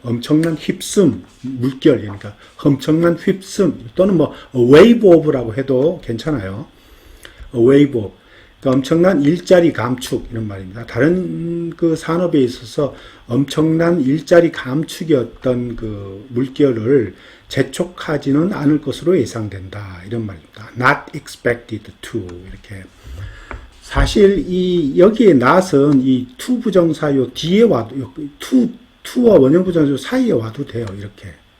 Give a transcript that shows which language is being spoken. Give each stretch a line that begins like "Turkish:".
Korean: 엄청난 휩씀 물결 그러니까 엄청난 휩씀 또는 뭐 wave of라고 해도 괜찮아요. wave of 그러니까 엄청난 일자리 감축 이런 말입니다. 다른 산업에 있어서 엄청난 일자리 감축이었던 물결을 재촉하지는 않을 것으로 예상된다 이런 말입니다.
English: Not expected to
Korean: 이렇게. 사실 여기에 not은 이 to 부정사 요 뒤에 와도 to와 원형 부정사 사이에 와도 돼요. 이렇게.